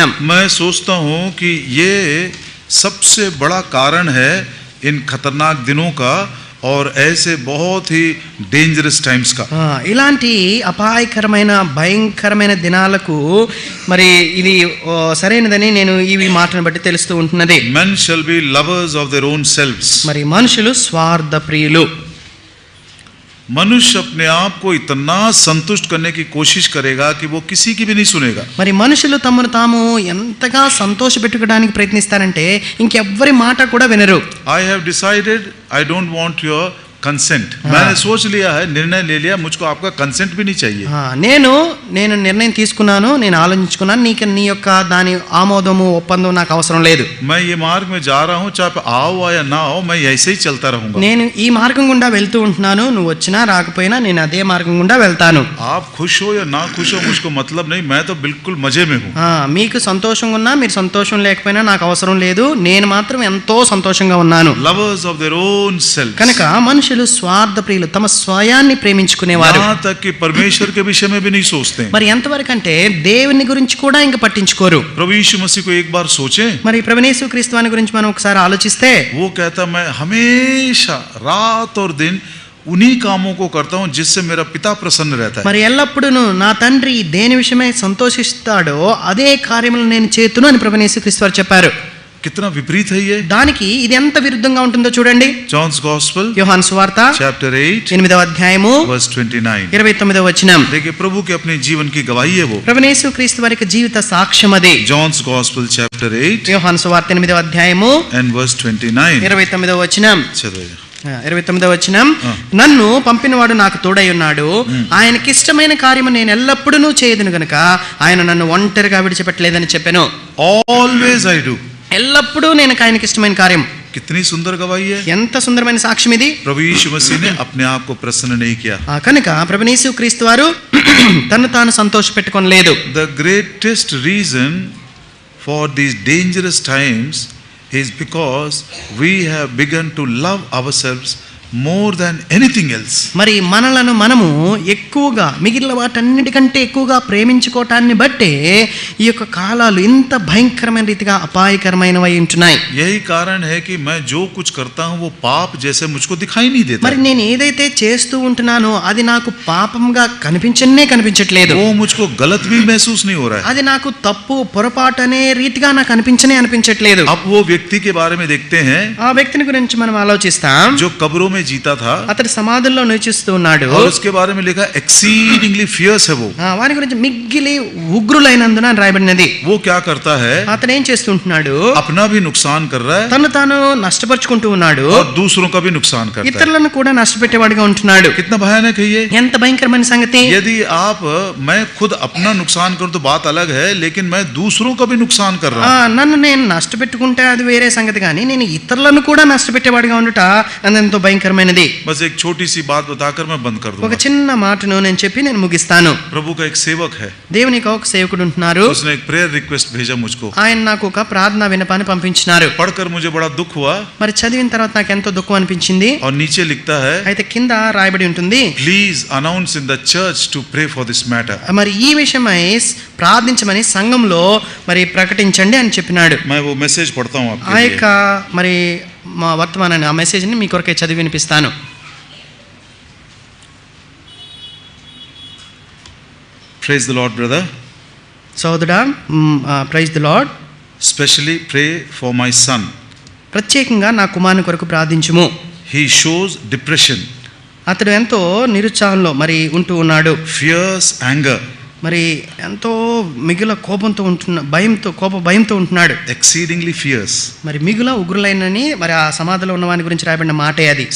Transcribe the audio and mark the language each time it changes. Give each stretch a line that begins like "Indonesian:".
Hindi: मैं सोचता हूँ कि ये सबसे बड़ा कारण है इन खतरनाक दिनों का और ऐसे बहुत ही
English: dangerous times
Hindi: కా
Telugu: ఇలాంటి అపాయకరమైన భయంకరమైన దినాలకు మరి ఇది సరైనదని నేను ఈ మాటను బట్టి తెలుస్తూ ఉంటున్నది.
English: men shall be lovers of their own selves.
Telugu: మరి మనుషులు స్వార్థ ప్రియులు.
Hindi: मनुष्य अपने आप को इतना संतुष्ट करने की कोशिश करेगा कि वो किसी की भी नहीं सुनेगा.
Telugu: మరి మనుషులు తమను తాము ఎంతగా సంతోషపెట్టుకోవడానికి ప్రయత్నిస్తారంటే ఇంకెవ్వరి మాట కూడా వినరు.
English: I have decided I don't want your consent.
Hindi: मैंने सोच लिया है, निर्णय ले लिया, मुझको आपका consent भी नहीं चाहिए.
Telugu: నేను నిర్ణయం తీసుకున్నాను, నేను ఆలోచించుకున్నాను, నీకు నీ యొక్క దాని ఆమోదము ఒప్పందం నాకు అవసరం లేదు.
Hindi: मैं ये मार्ग में जा रहा हूँ, चाहे आओ या ना आओ, मैं ऐसे ही चलता रहूंगा.
Telugu: నేను ఈ మార్గం గుండా వెళ్తూ ఉంటున్నాను, నువ్వు వచ్చినా రాకపోయినా నేను అదే మార్గం గుండా వెళ్తాను.
Hindi: आप खुश हो या ना खुश हो मुझको मतलब नहीं, मैं तो बिल्कुल मजे में हूँ.
Telugu: మీకు సంతోషంగా ఉన్నా మీరు సంతోషం లేకపోయినా నాకు అవసరం లేదు, నేను మాత్రం ఎంతో సంతోషంగా ఉన్నాను.
English: Lovers of their own selves.
Telugu: కనుక మనుషులు స్వార్థ ప్రియులు, తమ స్వయాన్ని ప్రేమించుకునేవారు.
Hindi: यहाँ तक कि परमेश्वर के विषय में भी नहीं सोचते.
Telugu: మరి ఎంతవరకు అంటే దేవుని గురించి కూడా ఇంకా పట్టించుకోరు.
Hindi: प्रभु यीशु मसीह को एक बार सोचे.
Telugu: మరి ప్రభువు యేసు క్రీస్తు వారి గురించి మనం ఒకసారి ఆలోచిస్తే
Hindi: वो कहता मैं हमेशा रात और दिन उन्हीं कामों को करता हूँ जिससे मेरा पिता प्रसन्न रहता है.
Telugu: మరి ఎల్లప్పుడూ నా తండ్రి దేని విషయమై సంతోషిస్తాడో అదే కార్యములు నేను చేతును అని ప్రభువు యేసు క్రీస్తు వారు చెప్పారు.
Hindi: कितना विपरीत है ये.
Telugu: దానికి ఇది ఎంత విరుద్ధంగా ఉంటుందో చూడండి.
English: John's Gospel
Telugu: యోహాను సువార్త
English: chapter 8
Telugu: 8వ అధ్యాయము
English: verse 29.
Telugu: 29వ వచనం.
Hindi: देखिए प्रभु के अपने जीवन की गवाही है वो.
Telugu: ప్రభువు యేసు క్రీస్తు వారి జీవిత సాక్ష్యం అది.
English: John's Gospel chapter 8
Telugu: యోహాను సువార్త 8వ అధ్యాయము
English: and verse 29.
Telugu: 29వ వచనం. చదవండి. 29వ వచనం. నన్ను పంపినవాడు నాకు తోడై ఉన్నాడు, ఆయనకి ఇష్టమైన కార్యము నేను ఎల్లప్పుడూ చేయదును గనుక ఆయన నన్ను ఒంటరిగా విడిచిపెట్టలేదని చెప్పాను.
English: Always I do.
Telugu: ఎల్లప్పుడూ నేను ఆయనకి ఇష్టమైన కార్యం.
Hindi: कितनी सुंदर गवाही है.
Telugu: ఎంత సుందరమైన సాక్ష్యం ఇది.
Hindi: प्रभु यीशु मसीह ने अपने आप को प्रसन्न नहीं किया.
Telugu: కనుక ప్రభు యేసు క్రీస్తు వారు తను తాను సంతోషపెట్టుకోలేదు.
English: The greatest reason for these dangerous times is because we have begun to love ourselves more than anything else.
Telugu: మరి మనలను మనము ఎక్కువగా మిగిలిన వాటన్నిటికంటే ఎక్కువగా ప్రేమించుకోవటాన్ని బట్టే ఈ యొక్క కాలాలు ఇంత భయంకరమైన రీతిగా అపాయకరమైనవై ఉంటున్నాయి.
Hindi: यही कारण है कि मैं जो कुछ करता हूँ वो पाप जैसे मुझको दिखाई नहीं देता.
Telugu: మరి నేను ఏదైతే చేస్తూ ఉంటున్నానో అది నాకు పాపంగా కనిపించట్లేదు.
Hindi: वो मुझको गलत भी महसूस नहीं हो रहा है.
Telugu: అది నాకు తప్పు పొరపాటు అనే రీతిగా నాకు అనిపించట్లేదు.
Hindi: अब वो व्यक्ति के बारे में देखते हैं,
Telugu: ఆ వ్యక్తిని గురించి మనం ఆలోచిస్తాం,
Hindi: जो कब्रों में जीता था,
Telugu: అతడు సమాధుల్లో నివసిస్తూ ఉన్నాడు.
Hindi: और उसके बारे में लिखा
English: exceedingly fierce
Hindi: है वो.
Telugu: వారి గురించి మిగిలి ఉగ్రులైనందున అని రాయబడినది.
Hindi: वो क्या करता है,
Telugu: అతను ఏం చేస్తుంటున్నాడు,
Hindi: अपना भी नुकसान कर रहा है,
Telugu: తను తాను నష్టపరుచుకుంటూ ఉన్నాడు,
Hindi: और दूसरों का भी नुकसान करता है.
Telugu: ఇతరులను కూడా నష్టపెట్టేవాడిగా ఉంటున్నాడు.
Hindi: कितना भयानक है ये.
Telugu: ఎంత భయంకరమైన సంగతి.
Hindi: यदि आप मैं खुद अपना नुकसान करूं तो बात अलग है, लेकिन मैं दूसरों का भी नुकसान कर रहा हूं.
Telugu: నన్ను నేను నష్టపెట్టుకుంటే అది వేరే సంగతి, కానీ నేను ఇతరులను కూడా నష్టపెట్టేవాడిగా ఉండుట అదెంతో భయంకరమైనది.
Hindi: बस एक छोटी सी बात बताकर मैं बंद कर दूंगा.
Telugu: ఒక చిన్న మాటను నేను చెప్పి నేను ముగిస్తాను.
Hindi: प्रभु का एक सेवक है,
Telugu: దేవుని ఒక సేవకుడు ఉంటున్నారు.
Hindi: उसने एक प्रेयर रिक्वेस्ट भेजा मुझको.
Telugu: ఆయన నాకు ఒక ప్రార్థన విన్నపాన్ని పంపించినారు.
Hindi: पढ़कर मुझे बड़ा दुख हुआ.
Telugu: మరి చదివిన తర్వాత నాకు ఎంతో దుఃఖం అనిపించింది.
Hindi: और नीचे लिखता है,
Telugu: అయితే కింద రాయబడి ఉంటుంది,
English: Please announce in the church to pray for this matter.
Telugu: మరి ఈ విషయమై ప్రార్థించమని సంఘంలో మరి ప్రకటించండి అని చెప్పినాడు.
Hindi: मैं वो मैसेज पढ़ता हूं आपके
Telugu: ఆ యొక్క మరి మా వర్తమానాన్ని, ఆ మెసేజ్ని మీ కొరకే చదివి వినిపిస్తాను.
English: Praise the Lord, brother.
Telugu: సోదరుడా,
English: Praise the Lord. Especially pray for my son.
Telugu: ప్రత్యేకంగా నా కుమారుని కొరకు ప్రార్థించుము.
English: He shows depression.
Telugu: అతడు ఎంతో నిరుత్సాహంలో మరి ఉంటూ ఉన్నాడు.
English: Fierce anger.
Telugu: మరి ఎంతో మిగుల కోపంతో భయంతో ఉంటున్నాడు.
English: Exceedingly fierce.
Telugu: మరి మిగుల ఉగ్రులైనని మరి ఆ సమాధిలో ఉన్నవాని గురించి రాయబడిన మాటే అది.